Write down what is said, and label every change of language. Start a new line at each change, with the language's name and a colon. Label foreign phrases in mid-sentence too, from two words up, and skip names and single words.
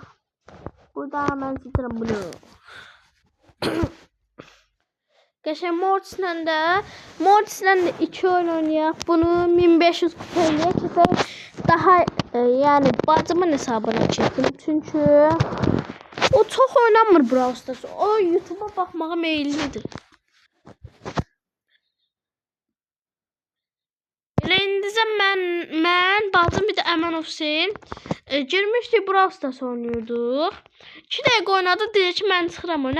Turkish: Burada hemen seçerim bunu.
Azerbaijani: Qəşəng Mortis'lə də 2 oyun oynayaq. Bunu 1500 kupaya keçək.
Turkish: Daha yani bacımın hesabına çektim. Çünkü o çok oynanmır Brawl Stars.
Azerbaijani: O YouTube'a bakmağa meyillidir. İndicə mən bacım bir də Əmən Hüseyn girmişdik Brawl Stars oynuyorduk. 2 dəqiqə oynadı, deyir ki mən çıxıram oyuna.